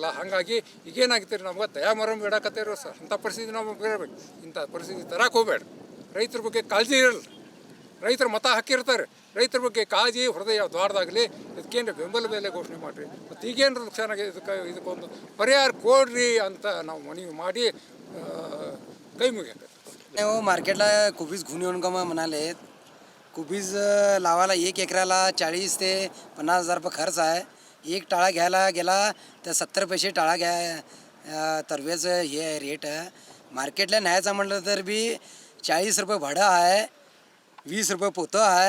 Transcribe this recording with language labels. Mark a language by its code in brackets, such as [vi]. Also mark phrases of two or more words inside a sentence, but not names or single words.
[kn] ಹಾಗಾಗಿ ಈಗೇನಾಗ್ತೀರಿ, ನಮ್ಗೆ ದಯಾಮರಂ ಬಿಡಾಕತ್ತೀರೋ ಸರ್. ಅಂಥ ಪರಿಸ್ಥಿತಿ ನಮಗೆ ಬರಬೇಕು. ಇಂಥ ಪರಿಸ್ಥಿತಿ ತರಕ್ಕೆ ಹೋಗ್ಬೇಡ. ರೈತರ ಬಗ್ಗೆ ಕಾಳಜಿ ಇರಲ್ಲ. ರೈತರು ಮತ ಹಾಕಿರ್ತಾರೆ. ರೈತರ ಬಗ್ಗೆ ಕಾಳಜಿ ಹೃದಯ ದ್ವಾರದಾಗಲಿ ಇದಕ್ಕೇನು ಬೆಂಬಲ ಬೆಲೆ ಘೋಷಣೆ ಮಾಡಿರಿ. ಮತ್ತು ಈಗೇನು ನುಕ್ಸಾನ ಆಗಿದೆ ಇದಕ್ಕೊಂದು ಪರಿಹಾರ ಕೊಡ್ರಿ ಅಂತ ನಾವು ಮನವಿ ಮಾಡಿ कई मुगे [mr] हो मार्केटला कोबीज घेऊन येऊन का म्हणाले. कोबीज लावायला 1 एकराला 40 ते 50,000 रुपये खर्च आहे. एक टाळा घ्यायला गेला तर 70 पैसे टाळा घ्या तरवेचं हे आहे रेट. मार्केटला न्यायचं म्हटलं तर बी 40 रुपये भाडं आहे, 20 रुपये पोतं आहे.